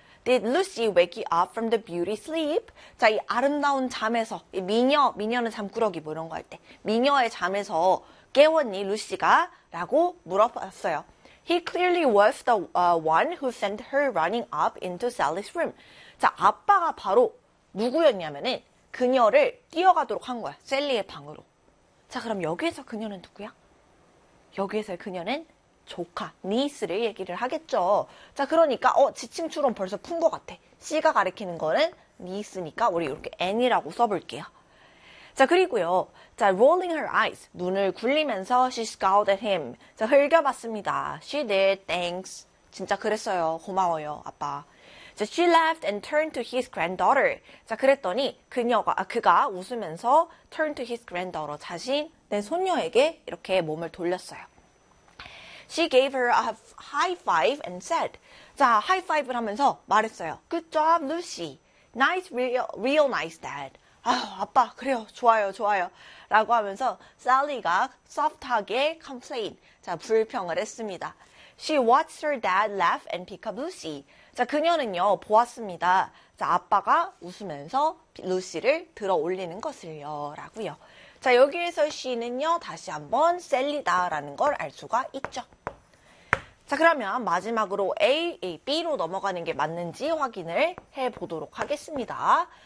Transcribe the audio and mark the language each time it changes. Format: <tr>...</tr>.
<en>Did Lucy wake you up from the beauty sleep?</en> <ko>자, 이 아름다운 잠에서, 이 미녀는 잠꾸러기 뭐 이런 거할 때, 미녀의 잠에서 깨웠니, 루시가? 라고 물어봤어요.</ko> <en>He clearly was the one who sent her running up into Sally's room.</en> <ko>자, 아빠가 바로 누구였냐면은 그녀를 뛰어가도록 한 거야, 셀리의 방으로. 자, 그럼 여기에서 그녀는 누구야? 여기에서 그녀는 조카, 니스를 얘기를 하겠죠. 자, 그러니까 지칭추론 벌써 푼것 같아. C가 가리키는 거는 니스니까 우리 이렇게 N이라고 써볼게요.</ko> <en>자, 그리고요. 자, rolling her eyes,</en> <ko>눈을 굴리면서</ko> <en>she scowled at him.</en> <ko>자, 흘겨봤습니다.</ko> <en>She did, thanks.</en> <ko>진짜 그랬어요. 고마워요, 아빠.</ko> <en>자, she laughed and turned to his granddaughter.</en> <ko>자, 그랬더니 그가 웃으면서</ko> <en>turned to his granddaughter,</en> <ko>자신의 손녀에게 이렇게 몸을 돌렸어요.</ko> <en>She gave her a high five and said, 자,</en> <ko>하이파이브를 하면서 말했어요.</ko> <en>Good job, Lucy. Nice, real nice, Dad.</en> <ko>아빠, 그래요. 좋아요, 좋아요. 라고 하면서 Sally가 soft하게 complain. 자, 불평을 했습니다.</ko> <en>She watched her dad laugh and pick up Lucy.</en> <ko>자, 그녀는요, 보았습니다. 자, 아빠가 웃으면서 루시를 들어 올리는 것을요. 라고요. 자, 여기에서 she는요, 다시 한번 셀리다라는 걸알 수가 있죠. 자, 그러면 마지막으로 A로 넘어가는 게 맞는지 확인을 해 보도록 하겠습니다.</ko>